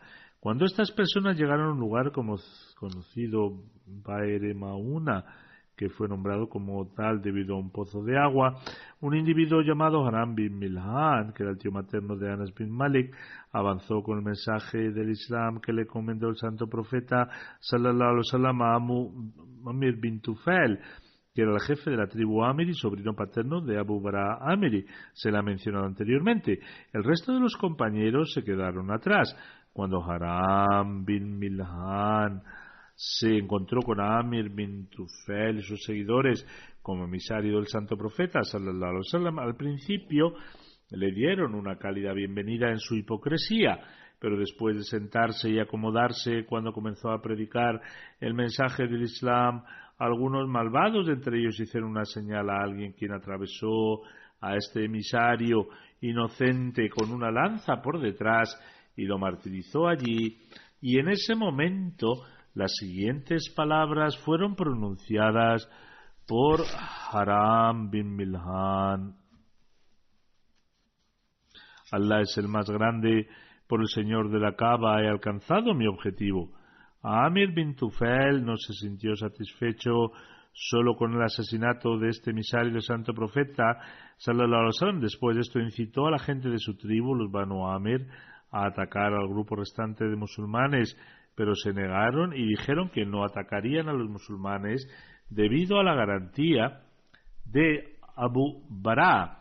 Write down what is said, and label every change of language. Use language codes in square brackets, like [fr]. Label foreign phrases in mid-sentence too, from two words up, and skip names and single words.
[es] Cuando estas personas llegaron a un lugar conocido Baer Mauna, que fue nombrado como tal debido a un pozo de agua, un individuo llamado Haram bin Milhan, que era el tío materno de Anas bin Malik, avanzó con el mensaje del Islam que le encomendó el santo profeta [ar] صلى الله عليه وسلم [es] a Amir bin Tufail, que era el jefe de la tribu Amiri, sobrino paterno de Abu Bara Amiri. Se la ha mencionado anteriormente. El resto de los compañeros se quedaron atrás. Cuando Haram bin Milhan se encontró con Amir bin Tufail y sus seguidores como emisario del santo profeta [ar] صلى الله عليه وسلم, [es] al principio le dieron una cálida bienvenida en su hipocresía, pero después de sentarse y acomodarse cuando comenzó a predicar el mensaje del Islam, algunos malvados entre ellos hicieron una señal a alguien quien atravesó a este emisario inocente con una lanza por detrás y lo martirizó allí, y en ese momento las siguientes palabras fueron pronunciadas por Haram bin Milhan: Allah es el más grande, por el Señor de la Kaaba he alcanzado mi objetivo. Amir bin Tufail no se sintió satisfecho solo con el asesinato de este emisario del santo profeta [ar] صلى الله عليه وسلم. [es] Después de esto incitó a la gente de su tribu, los Banu Amir, a atacar al grupo restante de musulmanes, pero se negaron y dijeron que no atacarían a los musulmanes debido a la garantía de Abu Bara.